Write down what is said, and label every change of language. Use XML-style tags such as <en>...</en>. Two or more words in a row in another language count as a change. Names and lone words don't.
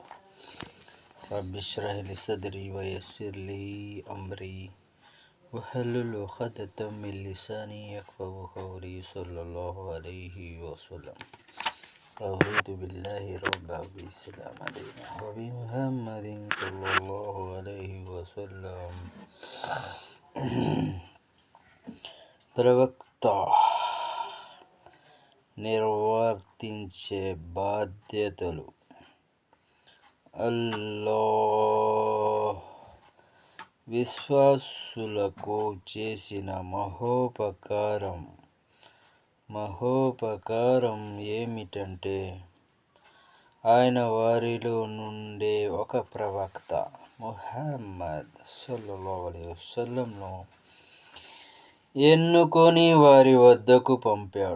<ar>رب اشرح لي صدري ويسر لي أمري واحلل عقدة من لساني يفقهوا قولي. صلى الله عليه وسلم. رضيت بالله ربا و إسلام علينا و بمحمد صلى الله عليه وسلم.</ar> <te>ప్రవక్త నిర్వర్తించే బాధ్యతలు. అల్లాహ్ విశ్వాసులకు చేసిన మహోపకారం ఏమిటంటే ఆయన వారిలో నుండే ఒక ప్రవక్త ముహమ్మద్</te> <ar>صلى الله عليه وسلم</ar> <te>ఎన్నుకొని వారి వద్దకు పంపాడు.</te>